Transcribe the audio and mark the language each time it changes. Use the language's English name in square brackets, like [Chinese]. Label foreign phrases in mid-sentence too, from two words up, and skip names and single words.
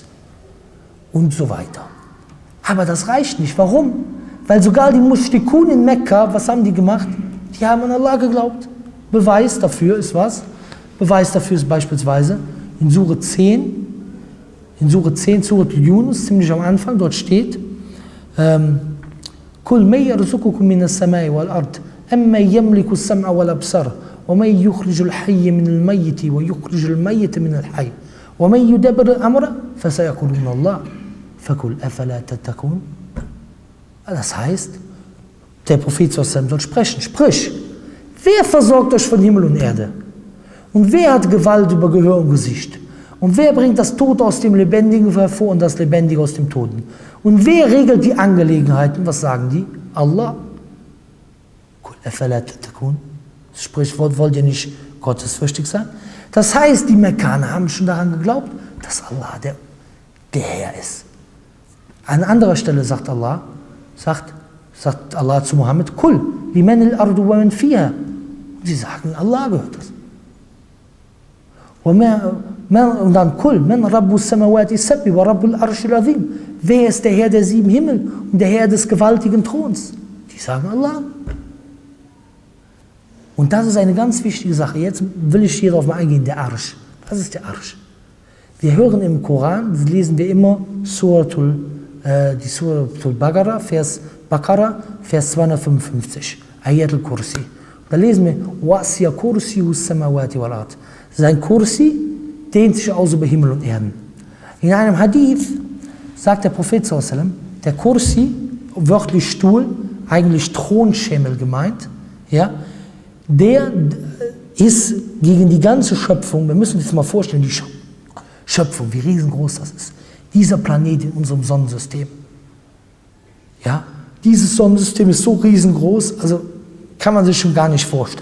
[German] Und so weiter. Aber das reicht nicht. Warum? Weil sogar die Mushrikun in Mekka, was haben die gemacht? Die haben an Allah geglaubt. Beweis dafür ist was? Beweis dafür ist beispielsweise in Sure 10, Sure Yunus, ziemlich am Anfang, dort steht, [Arabic] قل من يرزقكم من السماء والأرض أمن يملك السمع والأبصار ومن يخرج الحي من الميت ويخرج الميت من الحي ومن يدبر الأمر فسيقولون الله فقل أفلا تتقون. [German] Das heißt, der Prophet soll sprechen, sprich, wer versorgt euch von Himmel und Erde? Und wer hat Gewalt über Gehör und Gesicht? Und wer bringt das Tote aus dem Lebendigen hervor und das Lebendige aus dem Toten? Und wer regelt die Angelegenheiten? Was sagen die? Allah. Sprich, wollt ihr nicht gottesfürchtig sein? Das heißt, die Mekkaner haben schon daran geglaubt, dass Allah der Herr ist. An anderer Stelle sagt Allah zu Mohammed, [Arabic] قل لمن الأرض ومن فيها. [German] Sie sagen, Allah gehört das. Und dann [Arabic] قل من رب السماوات السبع ورب العرش العظيم. [German] Wer ist der Herr der 7 Himmel und der Herr des gewaltigen Throns? Die sagen Allah. Und das ist eine ganz wichtige Sache. Jetzt will ich hier darauf mal eingehen, der Arsch. Was ist der Arsch? Wir hören im Koran, lesen wir immer die Suratul Baqarah, Vers 255, Ayat al-Kursi. Da lesen wir, [Arabic] وسع كرسيه السماوات والأرض. [German] Sein Kursi dehnt sich aus über Himmel und Erden. In einem Hadith sagt der Prophet [Arabic] صلى الله عليه وسلم, [German] der Kursi, wörtlich Stuhl, eigentlich Thronschemel gemeint, ja, der ist gegen die ganze Schöpfung, wir müssen uns das mal vorstellen, die Schöpfung, wie riesengroß das ist. Dieser Planet in unserem Sonnensystem. Ja, dieses Sonnensystem ist so riesengroß, also kann man sich schon gar nicht vorstellen.